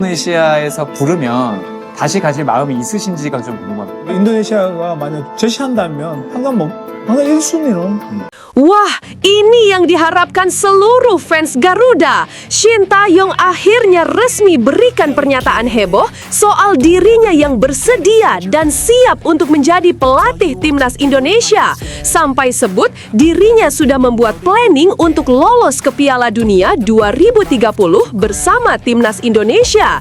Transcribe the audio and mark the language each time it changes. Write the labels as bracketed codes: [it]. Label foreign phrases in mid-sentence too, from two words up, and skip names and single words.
[ko] 인도네시아에서 부르면 다시 가실 마음이 있으신지가 좀 궁금합니다. 인도네시아가 만약 제시한다면 항상 1순위로 [id] Wah, ini yang diharapkan seluruh fans Garuda. Shin Tae-yong akhirnya resmi berikan pernyataan heboh soal dirinya yang bersedia dan siap untuk menjadi pelatih timnas Indonesia. Sampai sebut dirinya sudah membuat planning untuk lolos ke Piala Dunia 2030 bersama timnas Indonesia.